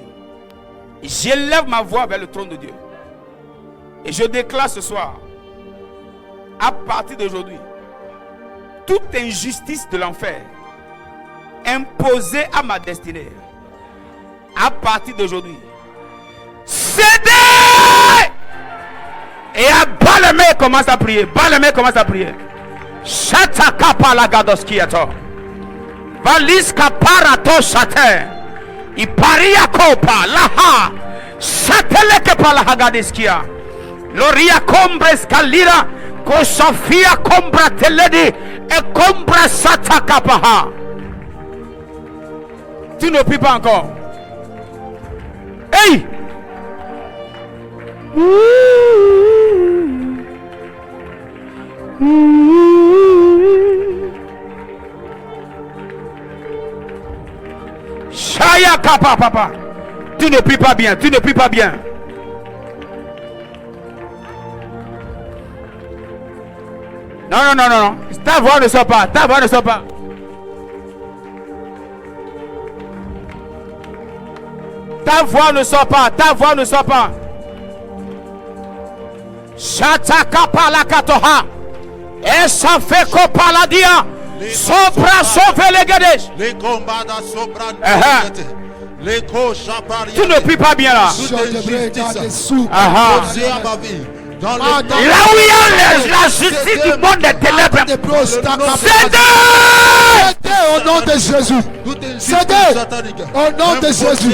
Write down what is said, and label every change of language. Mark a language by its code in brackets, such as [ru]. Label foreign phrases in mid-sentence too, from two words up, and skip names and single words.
[fr] J'élève ma voix vers le trône de Dieu. Et je déclare ce soir, à partir d'aujourd'hui, toute injustice de l'enfer imposée à ma destinée, à partir d'aujourd'hui, cédez! Et à bas les mains, commence à prier. Bas les mains, commence à prier. Shataka palagadoskiato. Valiska parato shate. Iparia kopa laha. Sateleke palahagadiskia. Loria combra scalira. Kosofia combra teledi. Et combra sataka paha. Tu ne pries pas encore. Hey! Shaya kapa papa. Tu ne pries pas bien, tu ne pries pas bien. Non, non, non, non, non. Ta voix ne sort pas, ta voix ne sort pas. Ta voix ne sort pas, ta voix ne sort pas. Shataka palakatoha. Esa feko paladia. Sopra sovelegades. Les combats dans Sopra. Tu ne pries pas bien là. Là où il y a la justice du monde des ténèbres, cédez au nom de Jésus. Cédez au nom de Jésus.